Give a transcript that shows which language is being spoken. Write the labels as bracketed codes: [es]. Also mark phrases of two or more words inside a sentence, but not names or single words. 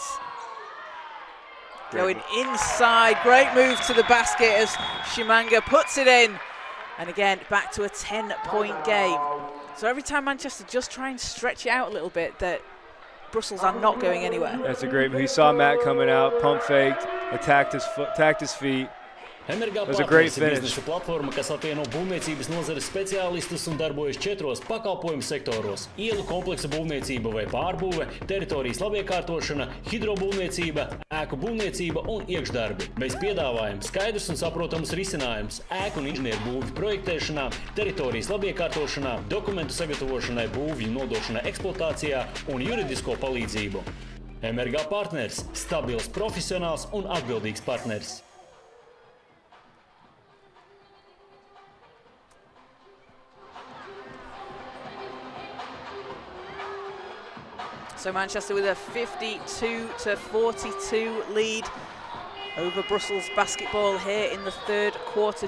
[en] Going inside, great move to the basket as Shimanga puts it in. And again, back to a 10-point game. So every time Manchester just try and stretch it out a little bit, that Brussels are not going anywhere. That's a great move. He saw Matt coming out, pump faked, attacked his feet. It was a great finish. [lv] Biznesa platforma, kas apvieno būvniecības nozares speciālistus un darbojas 4 pakalpojumu sektoros – ielu kompleksa būvniecība vai pārbūve, teritorijas labiekārtošana, hidrobūvniecība, ēku būvniecība un iekšdarbi. Mēs piedāvājam skaidrs un saprotams risinājums ēku un inženieru būvju projektēšanā, teritorijas labiekārtošanā, dokumentu sagatavošanai, būvju nodošanai eksploatācijā un juridisko palīdzību. MRG partners – stabils, profesionāls un atbildīgs partners. [en] So Manchester with a 52-42 lead over Brussels basketball here in the 3rd quarter.